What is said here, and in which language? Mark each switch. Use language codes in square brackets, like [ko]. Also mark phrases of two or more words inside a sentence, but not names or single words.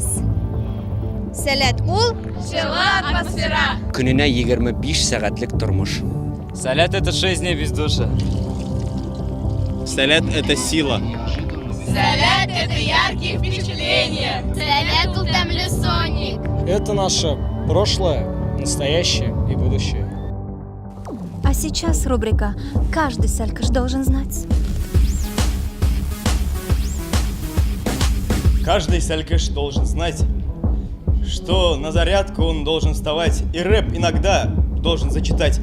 [tt] Сәләт ул Жылы атмосфера. Күненә 25 сәгатьлек тормыш. Сәләт – [ru] это жизнь без души. Сәләт – это сила. Сәләт – это яркие впечатления. [tt] Сәләт ул тәмле соник. [ru] Это наше прошлое, настоящее и будущее. А сейчас рубрика «Каждый сәлкеш должен знать». Каждый сәлкеш должен знать, что на зарядку он должен вставать и рэп иногда должен зачитать.